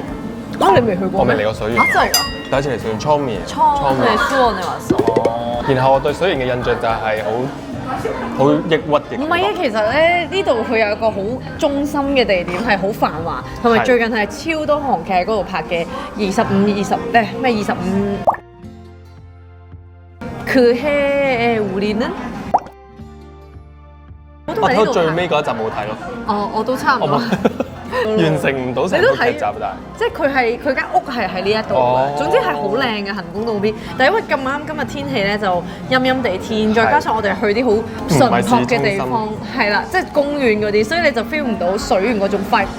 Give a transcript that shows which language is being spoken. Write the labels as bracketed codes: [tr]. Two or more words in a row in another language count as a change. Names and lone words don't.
[yue] 你未去過？我未嚟過水源。真係㗎！第一次嚟水源，倉面。你話傻。然後我對水源嘅印象就係好抑鬱嘅。唔係啊，其實咧呢度佢有一個好中心嘅地點係好繁華，同埋最近係超多韓劇喺嗰度拍嘅 25그 해에 우리는 我睇到最尾嗰一集冇睇咯。我都差唔多。完成唔到成個劇集，即係佢間屋係喺呢一度嘅，總之係好靚嘅行宮嗰邊。但係因為咁啱今日天氣咧就陰陰地天，再加上我哋去啲好淳樸嘅地方，係啦，即係公園嗰啲，所以你就 feel 唔到水源嗰種 vibe 啦。